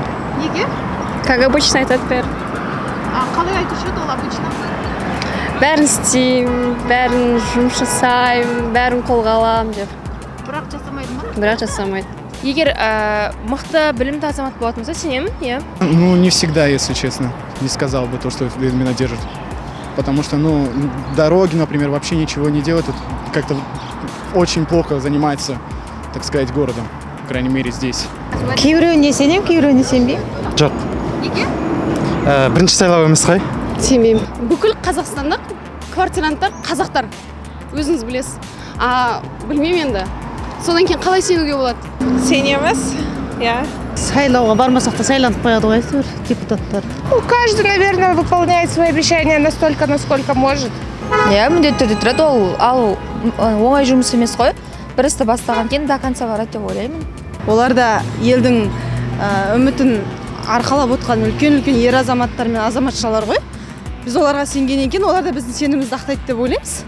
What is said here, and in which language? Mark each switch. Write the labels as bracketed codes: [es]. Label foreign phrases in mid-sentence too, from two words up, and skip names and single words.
[kk] Неге? [ru] Как обычно [kk] айтады бәрі. Қалай айтушы еді ол обычно? Бәрін істеймін, бәрін жұмыс жасаймын, бәрін қолға аламын деп. Бірақ жасамайды ма? Бірақ жасамайды. Егер мықты білімді азамат болатын болса, сенемін, иә. [ru] Ну, не всегда, если честно. Не сказал бы то, что именно держит. Потому что, ну, дороги, например, вообще ничего не делают. Как-то очень плохо занимается, так сказать, городом. По крайней мере, здесь. [kk] Кейбіреуіне сенемін, кейбіреуіне сенбеймін. Жоқ. Неге? Бірінші сайлау емес қой? Сенбеймін. Бүкіл қазақстандық квартиранттар қазақтар. Өзіңіз білесіз. Білмеймін енді. Содан кейін қалай сенуге болады? Сенеміз, иә. Сайлауға бармасақ та сайланып қояды ғой әйтеуір депутаттар. [ru] Ну, каждый, наверное, выполняет свои обещания настолько, насколько может. [kk] Иә, міндетті түрде тұрады, ал оңай жұмыс емес қой. Бір істі бастаған кейін [ru] до конца [kk] барады деп ойлаймын. Олар да елдің үмітін арқалап отқан үлкен-үлкен ер азаматтар мен азаматшалар ғой. Біз оларға сенгеннен кейін олар да біздің сенімімізді ақтайды деп ойлаймыз.